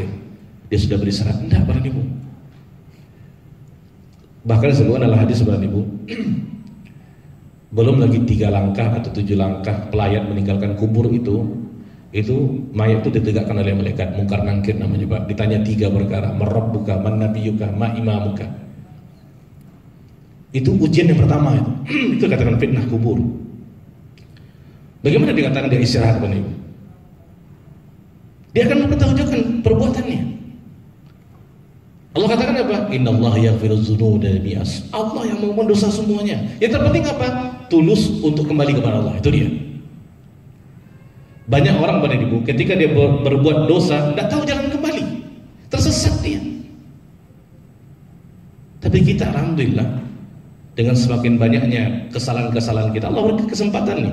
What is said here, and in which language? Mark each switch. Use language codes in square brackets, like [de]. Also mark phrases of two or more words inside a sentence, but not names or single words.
[id] Dia sudah beristirahat. Enggak, Bapak Ibu. Bahkan sebelum adalah hadis Bapak Ibu, belum lagi 3 langkah atau 7 langkah pelayat meninggalkan kubur itu mayat itu ditegakkan oleh malaikat Munkar Nakir namanya Pak. Ditanya 3 perkara, [ar] من ربك من نبيك ما إمامك. [id] Itu ujian yang pertama itu. Itu katakan fitnah kubur. Bagaimana dikatakan dia istirahat Bapak Ibu? Dia akan mempertanggungjawabkan perbuatannya. Allah katakan apa? [ar] إن الله يغفر الذنوب جميعا. [id] Allah yang mengampuni dosa semuanya. Yang terpenting apa? Tulus untuk kembali kepada Allah. Itu dia. Banyak orang Bapak Ibu ketika dia berbuat dosa tidak tahu jalan kembali, tersesat dia. Tapi kita alhamdulillah dengan semakin banyaknya kesalahan-kesalahan kita, Allah beri kesempatan nih.